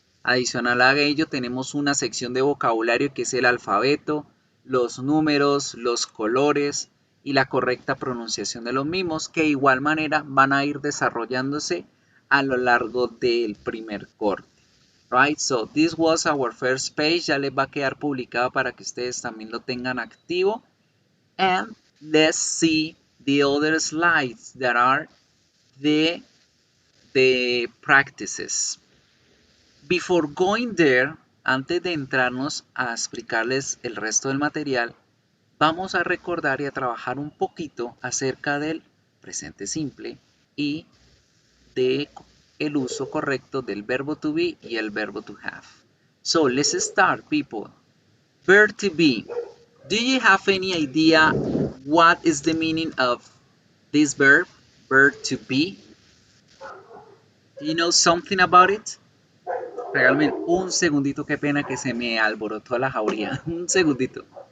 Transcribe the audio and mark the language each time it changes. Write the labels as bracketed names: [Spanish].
[Spanish] Adicional a ello tenemos una sección de vocabulario que es el alfabeto, los números, los colores y la correcta pronunciación de los mismos, que de igual manera van a ir desarrollándose a lo largo del primer corte. [English] Right, so this was our first page, [Spanish] ya les va a quedar publicado para que ustedes también lo tengan activo. [English] And let's see the other slides that are the practices. Before going there, [Spanish] antes de entrarnos a explicarles el resto del material, vamos a recordar y a trabajar un poquito acerca del presente simple y de el uso correcto del verbo to be y el verbo to have. [English] So let's start, people. Verb to be. Do you have any idea what is the meaning of this verb to be? Do you know something about it? [Spanish] Regálame un segundito, qué pena que se me alborotó la jauría. Un segundito.